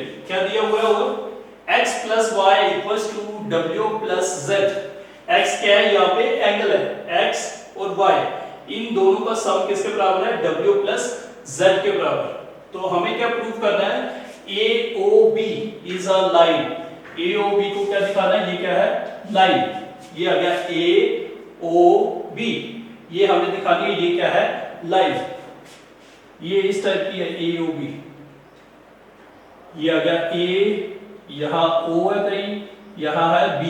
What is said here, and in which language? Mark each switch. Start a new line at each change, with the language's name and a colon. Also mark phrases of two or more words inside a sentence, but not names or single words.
Hindi: क्या दिया हुआ है वो,
English: x plus y equals to w plus z।
Hindi: x क्या है, यहाँ पे एंगल है, x और y इन दोनों का सम किसके बराबर है,
English: w plus z
Hindi: के बराबर।
English: तो हमें क्या प्रूव करना है, AOB is a line।
Hindi: AOB को क्या दिखाना है, ये क्या है लाइन। ये आ गया AOB, ये हमें दिखानी है, ये क्या है लाइन। ये इस टाइप की है AOB। ये आ गया A, यहाँ O है कहीं, यहाँ है B।